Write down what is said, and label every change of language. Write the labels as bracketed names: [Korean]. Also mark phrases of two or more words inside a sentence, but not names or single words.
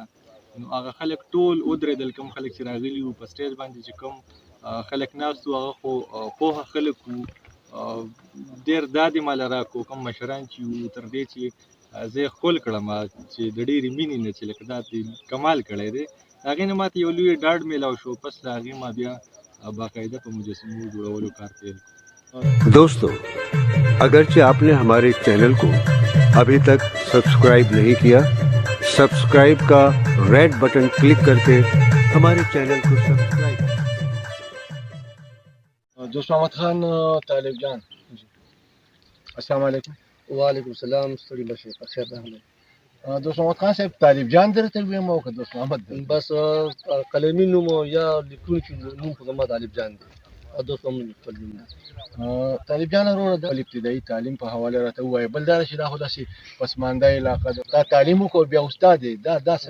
[Pashto] نو هغه خلک ټول ودرېدل، کوم خلک چې راغلي وو په سټیج باندې چې کوم خلک ناست وو هغه خو پوهه خلک وو، ډېر داد یې ماله راکړو. کوم مشران چې وو تر دې چې زه یې ښکل کړم چې د ډېرې مینې نه چې لکه دا دې کمال کړی دی. هغې نه ماته یو لوی ډاډ میلاو شو. پس له هغې ما بیا باقاعده په مجسمو جوړولو کار پیل کړ. [Urdu] دوستو، اگرچہ آپ نے ہمارے چینل کو ابھی تک سبسکرائب نہیں کیا، سبسکرائب کا ریڈ بٹن کلک کر کے ہمارے چینل کو سبسکرائب. [Arabic] दोस्त मोहम्मद खान तालिब जान, السلام علیکم. وعلیکم السلام, [Pashto] ستړي بشي په خیر راغلی. दोस्त मोहम्मद खान साहब तालिब जान درته ویم او که دوست محمد درته؟ بس قلمي نوم یا لیکونکي نوم خو زما طالب جان دی او دوست محمد خپل نوم دی. طالب جان وروره د ابتدایي تعلیم په حواله راته ووایه. بل دا چې دا خو داسې پسمانده علاقه ده، دا تعلیم وکړو بیا استاد یې، دا څه